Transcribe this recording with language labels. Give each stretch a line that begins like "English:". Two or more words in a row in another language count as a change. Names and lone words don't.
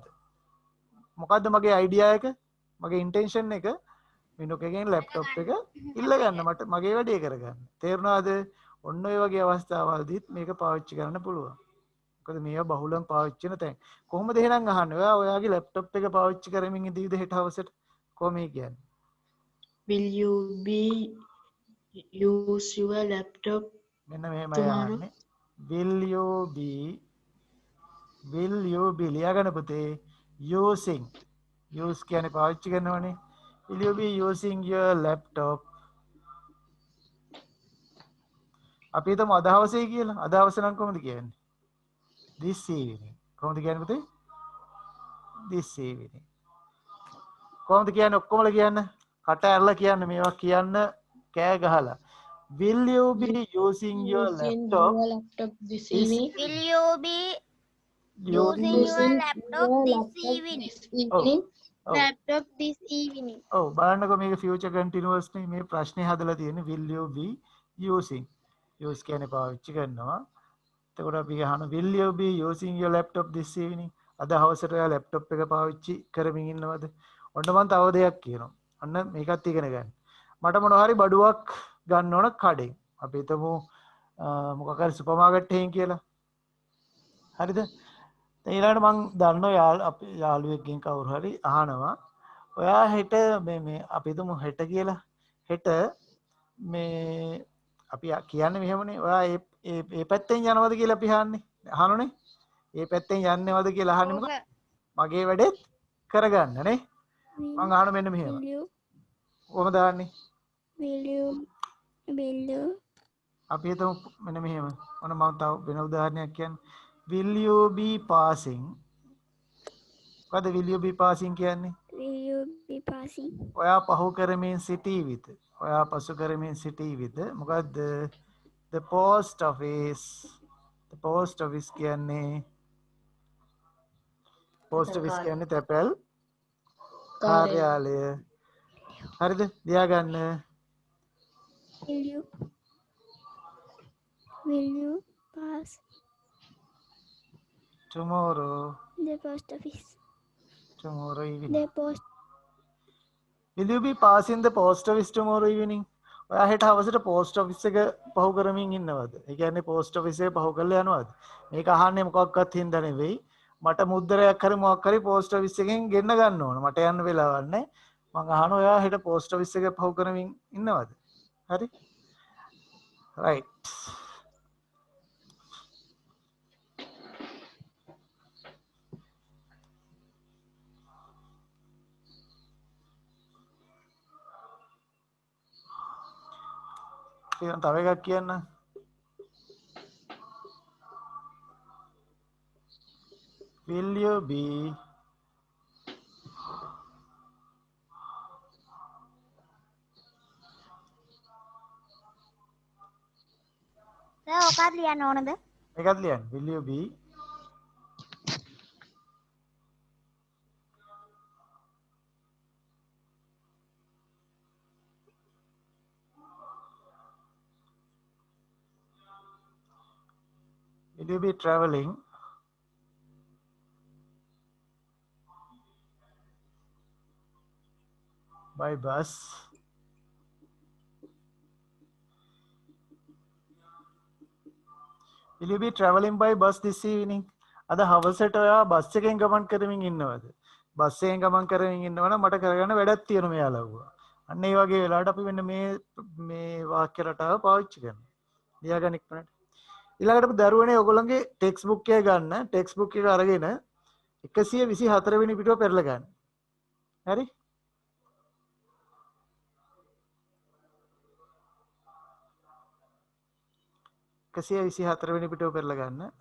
Sinhala: මොකද්ද මගේ අයිඩියා එක? මගේ ඉන්ටෙන්ෂන් එක මිනුකගෙන් laptop එක ඉල්ල ගන්න, මට මගේ වැඩේ කරගන්න. තේරුණාද? ඔන්න ඔය වගේ අවස්ථාවලදීත් මේක පාවිච්චි කරන්න පුළුවන්. මොකද මේවා බහුලව පාවිච්චි වෙන තැන්. කොහොමද එහෙනම් අහන්නේ? ඔයා ඔයාගේ laptop එක පාවිච්චි කරමින් ඉඳීද හෙට හවසට? කොහොම කියන්නේ?
English: Will you be use your laptop
Sinhala: මෙන්න මෙහෙමයි අහන්නේ. Will you be ලියාගන්න පුතේ
English: using use
Sinhala: කියන්නේ පාවිච්චි කරනවනේ.
English: Will you be using your laptop?
Sinhala: අපි හිතමු අද හවසේ කියලා. අද හවස නම් කොහොමද කියන්නේ?
English: This evening.
Sinhala: කොහොමද කියන්නේ පුතේ?
English: This evening.
Sinhala: කොහොමද කියන්නේ? ඔක්කොමලා කියන්න. කට ඇරලා කියන්න. මේවා කියන්න කෑ ගහලා.
English: Will you be using your laptop this evening? Will you be Using your Using laptop your this laptop evening. this evening. Laptop this evening.
Sinhala: බලන්නකො මේක
English: future continuous
Sinhala: නේ මේ ප්‍රශ්නේ හදලා තියෙන්නේ
English: will you be using
Sinhala: use කියන්නේ පාවිච්චි කරනවා එතකොට අපි අහන
English: will you be using your laptop this evening
Sinhala: අද හවසට ඔයා laptop එක පාවිච්චි කරමින් ඉන්නවද ඔන්න මම තව දෙයක් කියනවා ඔන්න මේකත් ඉගෙන ගන්න මට මොනවා හරි බඩුවක් ගන්න ඕන කඩෙන් අපි හිතමු මොකක් හරි
English: super market
Sinhala: එකකින් කියලා හරිද ඊළඟට මං දන්නවා අපේ යාළුවෙක්ගෙන් කවුරු හරි අහනවා ඔයා හෙට මේ අපි හිතමු හෙට කියලා හෙට මේ අපි කියන්නේ මෙහෙමනේ ඔයා ඒ පැත්තෙන් යනවද කියලා අපි අහන්නේ ඒ පැත්තෙන් යන්නේවද කියලා අහන්නේ මොකද මගේ වැඩේත් කරගන්න නේ මං අහන මෙන්න මෙහෙම කොහොමද දාන්නේ
English: will you
Sinhala: අපි හිතමු මෙන්න මෙහෙම මොන මම තව වෙන උදාහරණයක් කියන්නේ
English: will you be passing
Sinhala: මොකද
English: will you be passing
Sinhala: කියන්නේ
English: will you be passing
Sinhala: ඔයා පහු කරමින් සිටීවිද ඔයා පසු කරමින් සිටීවිද මොකද්ද
English: the post office
Sinhala: කියන්නේ
English: post office
Sinhala: කියන්නේ තැපැල් කාර්යාලය හරිද ලියා ගන්න
English: will you pass tomorrow the post office tomorrow evening the post will you be passing the post office tomorrow evening
Sinhala: ඔයා හෙට හවසට
English: post office
Sinhala: එක පහු කරමින් ඉන්නවද ඒ කියන්නේ
English: post office
Sinhala: එක පහු කරලා යනවද මේක අහන්නේ මොකක්වත් හින්දා නෙවෙයි මට මුද්දරයක් හරි මොකක් හරි post office එකෙන් ගෙන්න ගන්න ඕන මට යන්න වෙලාවක් නැහැ මං අහනවා ඔයා හෙට
English: post office
Sinhala: එක පහු කරමින් ඉන්නවද හරි right තව එකක් කියන්න
English: will you be
Sinhala: ඔකත් ලියන්න ඕනද එකත් ලියන්න
English: will you be will you be traveling by bus will you be traveling by bus this
Sinhala: evening අද හවසට ඔයා බස් එකෙන් ගමන් කරමින් ඉන්නවද බස් එකෙන් ගමන් කරමින් ඉන්නවනම් මට කරගන්න වැඩක් තියෙනවා මෙයාලව අන්න ඒ වගේ වෙලාවට අපි මෙන්න මේ වාක්‍ය රටාව පාවිච්චි කරනවා ලියා ගන්න ඉක්මනට ඊළඟට අපි දරුවනේ ඔයගොල්ලන්ගේ
English: text book
Sinhala: එක ගන්න
English: text book
Sinhala: එක අරගෙන 124 වෙනි පිටුව පෙරලා ගන්න හරි 124 වෙනි පිටුව පෙරලා ගන්න.